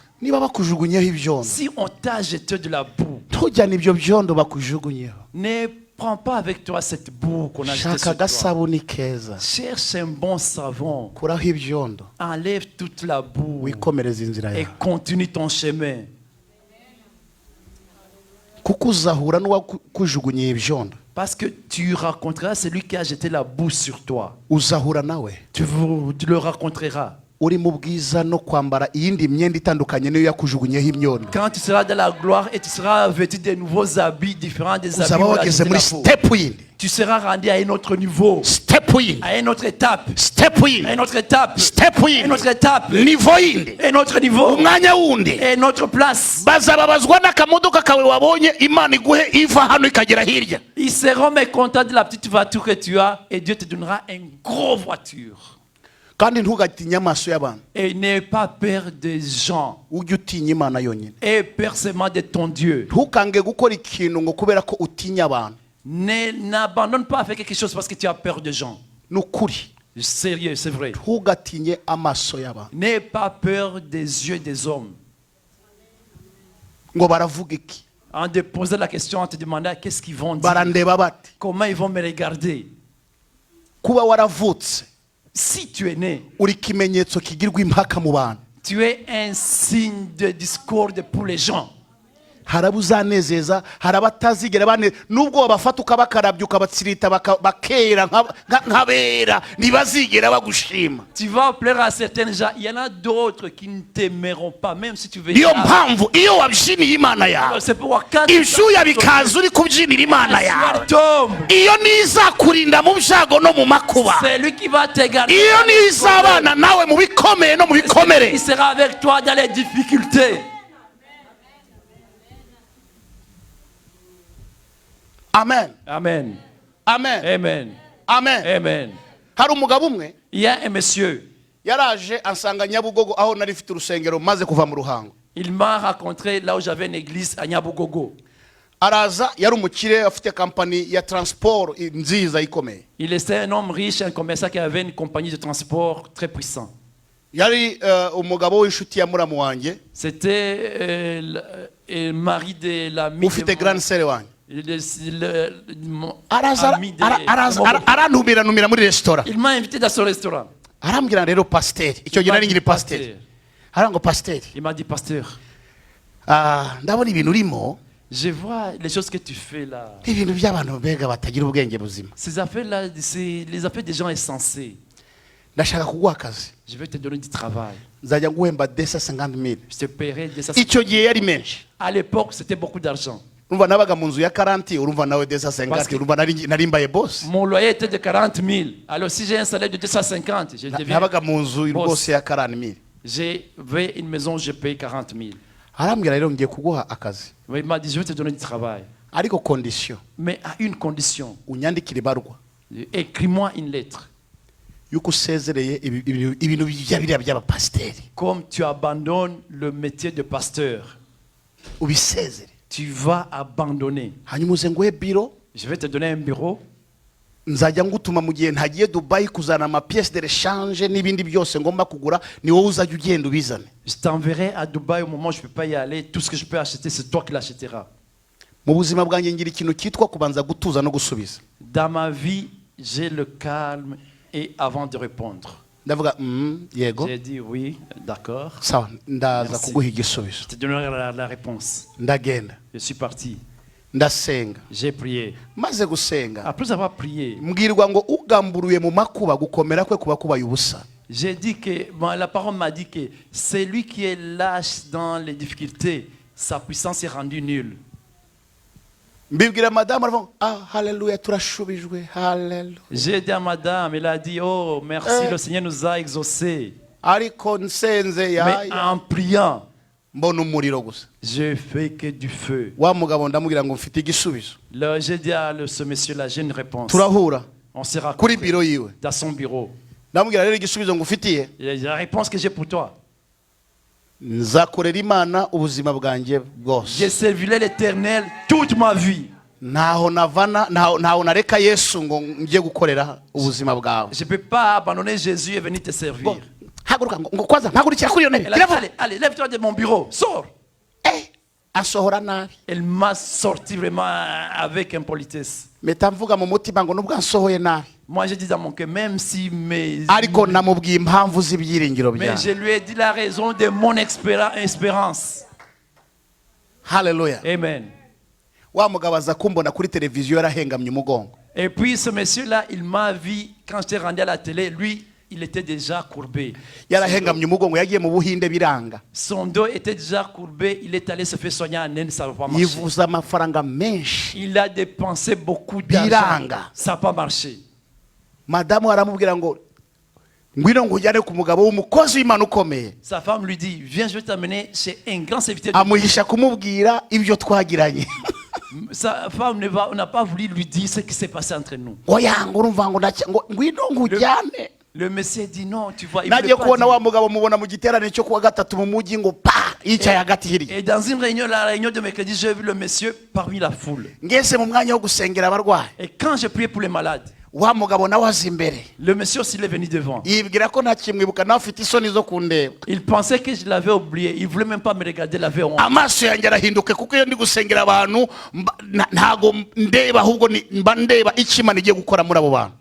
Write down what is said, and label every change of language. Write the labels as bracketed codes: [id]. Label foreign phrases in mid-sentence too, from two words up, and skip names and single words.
[rw] niba bakujugunyeho ibyondo, [fr] si on t'a jeté de la boue, [rw] ntujyane ibyo byondo bakujugunyeho. [fr] ne prends pas avec toi cette boue qu'on a jetée [rw] Shaka [fr] sur toi. [rw] agasabuni keza, [fr] Cherche un bon savon. [rw] kuraho ibyondo, [fr] Enlève toute la boue [rw] wikomereza inzira [fr] et [rw] yawe, [fr] continue ton chemin. [rw] kuko uzahura n'uwakujugunyiye ibyondo, [fr] Parce que tu rencontreras celui qui a jeté la boue sur toi. [rw] uzahura nawe [fr] Tu le rencontreras. [rw] uri mu bwiza no kwambara iyindi myenda itandukanye niyo yakujugunyeho imyondo. [fr] Quand tu seras dans la gloire et tu seras vêtu de nouveaux habits différents des habits [rw] Uzaba [fr] où la [rw] wageze [fr] jeté [rw] muri [fr] la boue. [rw] step yindi, [fr] Tu seras rendu à un autre niveau, [rw] step yindi, [fr] à une autre étape, [rw] step [fr] à une [rw] yindi, [fr] autre étape, [rw] step [fr] à une [rw] yindi, [fr] autre étape, [rw] nivo yindi, [fr] à un autre niveau, [rw] umwanya wundi. [fr] à une autre place. [rw] Bazababazwa n'akamodoka kawe wabonye Imana iguhe iva hano ikagera hirya. [fr] Ils seront mécontents de la petite voiture que tu as et Dieu te donnera une grosse voiture. [rw] Kandi ntugatinye amaso y'abantu, [fr] Et n'aie pas peur des gens. [rw] ujye utinya Imana yonyine. [fr] Aie peur seulement de ton Dieu. [rw] Ntukange gukora ikintu ngo kubera ko utinya abantu. [fr] N'abandonne pas à faire quelque chose parce que tu as peur des gens. [rw] Ni ukuri, [fr] Sérieux, c'est vrai. [rw] ntugatinye amaso y'abantu [fr] N'aie pas peur des yeux des hommes. [rw] ngo baravuga iki, [fr] En te posant la question, en te demandant qu'est-ce qu'ils vont dire, [rw] barandeba bati. [fr] comment ils vont me regarder. [rw] Kuba waravutse [fr] Si tu es né, [rw] uri ikimenyetso kigirwa impaka mu bantu. [fr] tu es un signe de discorde pour les gens. [rw] Hari abo uzanezeza, hari abatazigera bane, nubwo wabafata ukabakarabya ukabatsirita bakera nk'abera, ntibazigera bagushima. [fr] Tu vas plaire à certains gens. Il y en a d'autres qui ne t'aimeront pas, même si tu veux. [rw] Niyo mpamvu iyo wabyiniye Imana yawe, [fr] C'est pourquoi quand [rw] ibyuya bikaza uri kubyinira Imana yawe, [fr] tombe, [rw] iyo niyo izakurinda mu byago no mu makuba, [fr] c'est lui qui va te garder. [rw] iyo niyo izabana nawe mu bikomeye no mu bikomere. [fr] Il sera avec toi dans les difficultés. [rw] Amen, [fr] Amen. [rw] amen, [fr] Amen. [rw] amen. [fr] Amen. [rw] Hari umugabo umwe [fr] Il y a un monsieur. [rw] yaraje ansanga Nyabugogo aho nari mfite urusengero maze kuva mu Ruhango. [fr] Il m'a rencontré là où j'avais une église à Nyabugogo. [rw] Araza, yari umukire afite kampani ya transport nziza ikomeye. [fr] Il était un homme riche, un commerçant qui avait une compagnie de transport très puissant. [rw] Yari umugabo w'inshuti ya muramu wanjye, [fr] C'était le mari de l'ami [rw] ufite [fr] grand sere [rw] wanjye. Araza [fr] ami de [rw] arantumira muri restaurant. [fr] Il m'a invité dans son restaurant. [rw] Arambwira rero pasiteri, icyo gihe nari ngiri pasiteri. Arango pasiteri, [fr] Il m'a dit, pasteur, [rw] ndabona ibintu urimo, [fr] je vois les choses que tu fais là. [rw] ibintu by'abantu mbega batagira ubwenge buzima. [fr] Ces affaires-là, c'est les affaires des gens insensés. [rw] Ndashaka kuguha akazi, [fr] Je vais te donner du travail. [rw] nzajya nguhemba 250,000. [fr] Je te paierai des [rw] Icyo gihe yari menshi. [fr] À l'époque, c'était beaucoup d'argent. [rw] Urumva nabaga mu nzu ya 40, urumva nawe 250, urumva nari mbaye boss. [fr] Mon loyer était de 40 000. Alors si j'ai un salaire de 250, je deviens... [rw] Nabaga mu nzu rwose ya 40,000. [fr] J'avais une maison, je paye 40 000. [rw] Arambwira rero ngiye kuguha akazi, [fr] Il m'a dit, je vais te donner du travail. [rw] ariko condition [fr] Mais à une condition. [rw] unyandikire ibarwa [fr] Écris-moi une lettre. [rw] yuko usezereye ibintu biriya by'abapasiteri, [fr] Comme tu abandonnes le métier de pasteur, [rw] ubisezere, [fr] tu vas abandonner. [rw] hanyuma uze nguhe biro, [fr] Je vais te donner un bureau. [rw] nzajya ngutuma mu gihe ntagiye Dubai kuzana ama [fr] pièces de rechange [rw] n'ibindi byose ngomba kugura, ni wowe uzajya ugenda ubizane. [fr] Je t'enverrai à Dubaï au moment où je ne peux pas y aller. Tout ce que je peux acheter, c'est toi qui l'achèteras. [rw] Mu buzima bwanjye ngira ikintu cyitwa kubanza gutuza no gusubiza. [fr] Dans ma vie, j'ai le calme et avant de répondre. [rw] Ndavuga yego, [fr] J'ai dit oui, d'accord. [rw] sawa, ndaza [fr] Merci. [rw] kuguha igisubizo. [fr] Je te donnerai la réponse. [rw] Ndagenda, [fr] Je suis parti. [rw] ndasenga, [fr] J'ai prié. [rw] maze gusenga [fr] Après avoir prié, [rw] mbwirwa ngo ugamburuye mu makuba gukomera kwe kuba kubaye ubusa. [fr] j'ai dit que la parole m'a dit que celui qui est lâche dans les difficultés, sa puissance est rendue nulle. [rw] Mbibwira madamu aravuga haleluya turashubijwe, haleluya. [fr] J'ai dit à madame, elle a dit, oh merci, le Seigneur nous a exaucés. [rw] Ariko nsenze [fr] Mais en priant, [rw] mbona umuriro gusa. [fr] je fais que du feu. [rw] Wa mugabo ndamubwira ngo mfite igisubizo. [fr] Là, j'ai dit à ce monsieur-là, j'ai une réponse. [rw] Turahura [fr] On sera [rw] kuri biro yiwe, [fr] dans son bureau. [rw] ndamubwira rero igisubizo ngufitiye, [fr] Il y a la réponse que j'ai pour toi. [rw] nzakorera Imana ubuzima bwanjye bwose. [fr] Je servirai l'Éternel toute ma vie. [rw] ntaho nareka Yesu ngo njye gukorera ubuzima bwawe. [fr] Je ne peux pas abandonner Jésus et venir te servir. [rw] Haguruka ngo kwaza mpagurikira kuri iyo ntebe. [fr] Elle a dit, allez, allez, lève-toi de mon bureau, sors. [rw] Asohora nabi. [fr] Elle m'a sorti vraiment avec impolitesse. [rw] Meta mvuga mu mutima ngo nubwo ansohoye nabi. [fr] Moi, je dis dans mon cœur, même si mes... [rw] Ariko namubwiye impamvu z'ibyiringiro [fr] Mais [rw] byanjye. [fr] je lui ai dit la raison de mon espérance. [rw] Hallelujah. [fr] Amen. [rw] Wa mugabo aza kumbona kuri televiziyo yarahengamye umugongo. [fr] Et puis ce monsieur-là, il m'a vu quand j'étais rendu à la télé. Lui, il était déjà courbé. [rw] Yarahengamye umugongo yagiye mu Buhinde biranga. [fr] Son dos était déjà courbé. Il est allé se faire soigner en Inde, ça ne va pas marcher. [rw] Yivuza amafaranga menshi. [fr] Il a dépensé beaucoup d'argent. [rw] Biranga. [fr] Ça n'a pas marché. [rw] Madamu aramubwira ngo ngwino ngujyane ku mugabo w'umukozi w'Imana ukomeye. [fr] Sa femme lui dit, viens, je vais t'amener chez un grand serviteur de [rw] Amuhisha kumubwira ibyo twagiranye. [fr] Sa femme n'a pas voulu lui dire ce qui s'est passé entre nous. [rw] Oya ngo urumva ngo ngwino ngujyane. [fr] Le monsieur dit non, tu vois, il ne [rw] Nagiye [fr] pas [rw] kubona [fr] dire. [rw] wa mugabo mubona mu giterane cyo kuwa gatatu mu mujyi ngo pa yicaye hagati hiri. [fr] Et dans une réunion, la réunion de mercredi, j'ai vu le monsieur parmi la foule. [rw] Ngese mu mwanya wo gusengera abarwayi. [fr] Et quand j'ai prié pour les malades, [rw] Wa mugabo nawe aza imbere. [fr] le monsieur aussi il est venu devant. [rw] Yibwira ko ntakimwibuka nawe afite isoni zo kundeba. [fr] Il pensait que je l'avais oublié. Il ne voulait même pas me regarder, il avait honte. [rw] Amaso yanjye arahinduke kuko iyo ndi gusengera abantu ntago ndeba ahubwo mba ndeba icyo Imana igiye gukora muri abo bantu.